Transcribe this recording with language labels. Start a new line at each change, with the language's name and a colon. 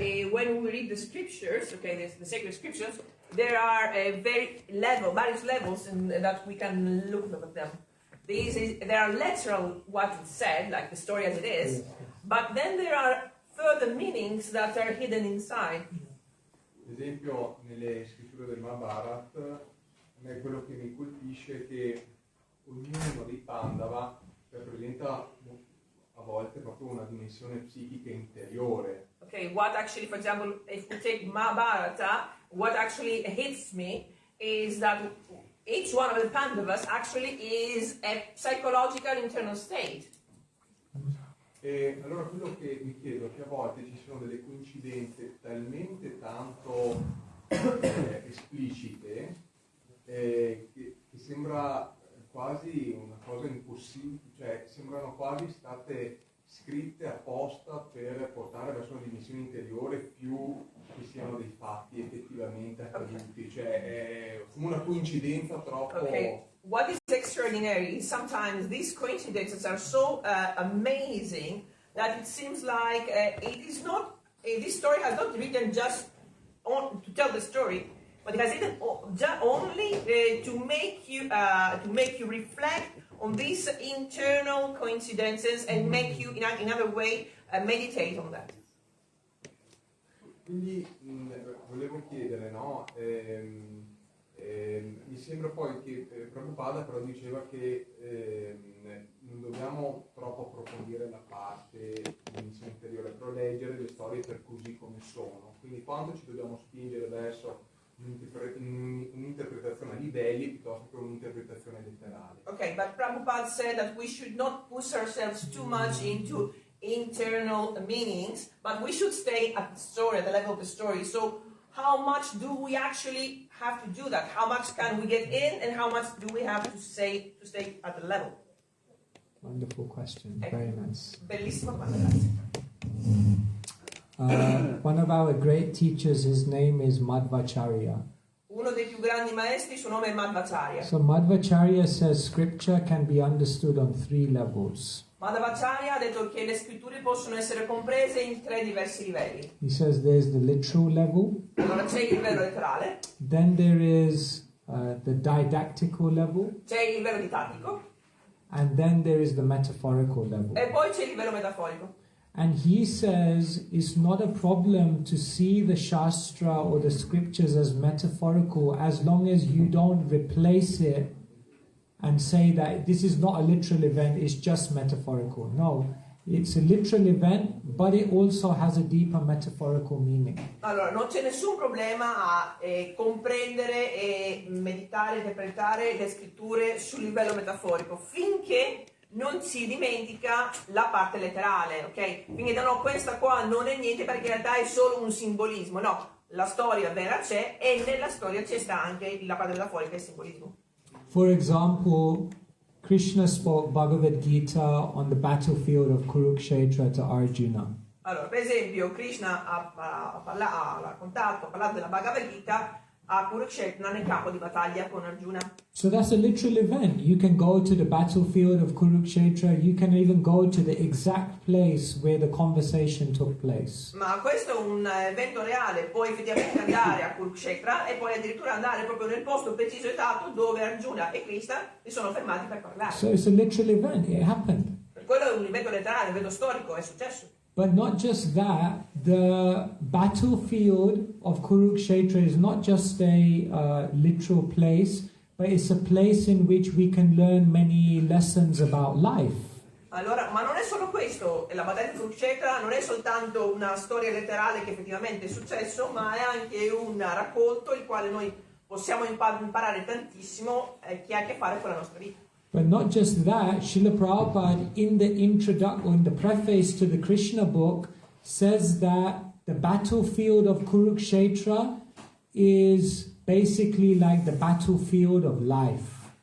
English: When we read the scriptures, okay, the sacred scriptures, there are various levels that we can look at them. There are literal what it said, like the story as it is, but then there are further meanings that are hidden inside.
Italian: Ad esempio, nelle scritture del Mahabharata, a me quello che mi colpisce è che ognuno dei Pandava rappresenta a volte proprio una dimensione psichica interiore.
English: Okay, what actually, for example, if we take Mahabharata, what actually hits me is that each one of the Pandavas actually is a psychological internal state.
Italian: E allora quello che mi chiedo è che a volte ci sono delle coincidenze talmente tanto esplicite che sembra quasi una cosa impossibile, cioè sembrano quasi state scritte apposta per portare verso una dimensione interiore più che siano dei fatti effettivamente accaduti, cioè è come una coincidenza troppo...
English: Okay. What is extraordinary is sometimes these coincidences are so amazing that it seems like it is not, this story has not written just to tell the story, but it has written only to make you reflect on these internal coincidences and make you, in another way, meditate on that.
Italian: Quindi volevo chiedere, no? Mi sembra poi che Prabhupada però diceva che non dobbiamo troppo approfondire la parte di dimensione interiore, però leggere le storie per così come sono. Quindi quanto ci dobbiamo spingere verso un'interpretazione a livelli piuttosto che un'interpretazione letterale.
English: Okay, but Prabhupada said that we should not push ourselves too much into internal meanings, but we should stay at the story, at the level of the story. So how much do we actually have to do that? How much can we get in and how much do we have to stay at the level? Wonderful question. Very nice.
Italian: Bellissima domanda, grazie.
English: One of our great teachers, his name is Madhvacharya.
Italian: Uno dei più grandi maestri, suo nome è Madhvacharya.
English: So Madhvacharya says scripture can be understood on 3 levels.
Italian: Madhvacharya ha detto che le scritture possono essere comprese in 3 diversi livelli.
English: He says there's the literal level,
Italian: Allora c'è il livello letterale,
English: then there is the didactical level,
Italian: c'è il livello didattico
English: and then there is the metaphorical level.
Italian: e poi c'è il livello metaforico.
English: And he says it's not a problem to see the Shastra or the scriptures as metaphorical as long as you don't replace it and say that this is not a literal event, it's just metaphorical. No, it's a literal event, but it also has a deeper metaphorical meaning.
Italian: Allora, non c'è nessun problema a comprendere e meditare, interpretare le scritture sul livello metaforico, finché non si dimentica la parte letterale, ok? Quindi no, questa qua non è niente perché in realtà è solo un simbolismo, no, la storia vera c'è e nella storia c'è sta anche la parte metaforica e il simbolismo.
English: For example, Krishna spoke Bhagavad Gita on the battlefield of Kurukshetra to Arjuna.
Italian: Allora, per esempio, Krishna ha parlato della Bhagavad Gita a Kurukshetra nel campo di battaglia con Arjuna.
English: So that's a literal event. You can go to the battlefield of Kurukshetra, you can even go to the exact place where the conversation took place.
Italian: Ma questo è un evento reale, puoi effettivamente andare a Kurukshetra e poi addirittura andare proprio nel posto preciso esatto dove Arjuna e Krishna si sono fermati per parlare.
English: So it's a literal event, it happened.
Italian: Per quello è un evento letterale, un evento storico, è successo.
English: But not just that, the battlefield of Kurukshetra is not just a literal place, but it's a place in which we can learn many lessons about life.
Italian: Allora, ma non è solo questo, la battaglia di Kurukshetra non è soltanto una storia letterale che effettivamente è successo, ma è anche un racconto il quale noi possiamo imparare tantissimo che ha a che fare con la nostra vita.
English: But not just that, Srila Prabhupada in the preface to the Krishna book says that the battlefield of Kurukshetra is basically like the battlefield of life.